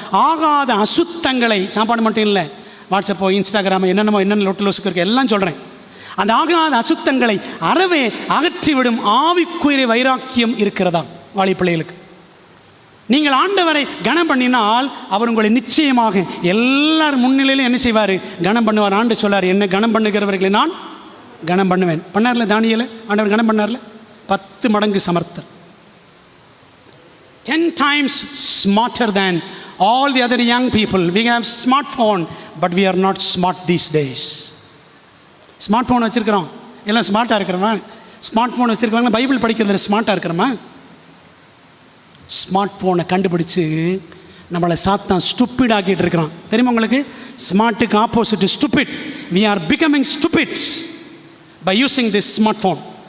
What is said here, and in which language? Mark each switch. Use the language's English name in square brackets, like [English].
[Tamil] ஆகாத அசுத்தங்களை, சாப்பாடு மட்டும் இல்லை, வாட்ஸ்அப்போ இன்ஸ்டாகிராமோ என்னென்ன லொட்டு லொசுக்கு இருக்குது எல்லாம் சொல்கிறேன், அந்த ஆகாத அசுத்தங்களை அறவே அகற்றிவிடும் ஆவிக்குரிய வைராக்கியம் இருக்கிறதா வாலிப்பிள்ளைகளுக்கு? நீங்கள் ஆண்டவரை கனம் பண்ணினால் அவர் உங்களை நிச்சயமாக எல்லார் முன்னிலையிலும் என்ன செய்வார்? கனம் பண்ணுவார். ஆண்டு சொல்லார், என்ன கனம் பண்ணுகிறவர்களை நான் கனம் பண்ணுவேன். பண்ணார்ல தானியேலை, ஆண்டவர் கனம் பண்ணார்ல. 10 மடங்கு சமர்த்தர், [English] 10 times smarter than all the other young people. We have smartphone, but we are not smart these days. [Tamil] Smart phone வச்சுருக்கிறோம், எல்லாம் ஸ்மார்ட்டாக இருக்கிறோமா? ஸ்மார்ட் ஃபோன் வச்சுருக்கிறவங்க பைபிள் படிக்கிறதுல ஸ்மார்ட்டாக இருக்கிறோமா? ஸ்மார்ட் ஃபோனை கண்டுபிடிச்சு நம்மளை சாத்தான் ஸ்டூப்பிட் ஆக்கிட்டு இருக்கிறான். தெரியுமா உங்களுக்கு? [English] ஸ்மார்ட்டுக்கு opposite stupid. We are becoming stupids by using this smart phone.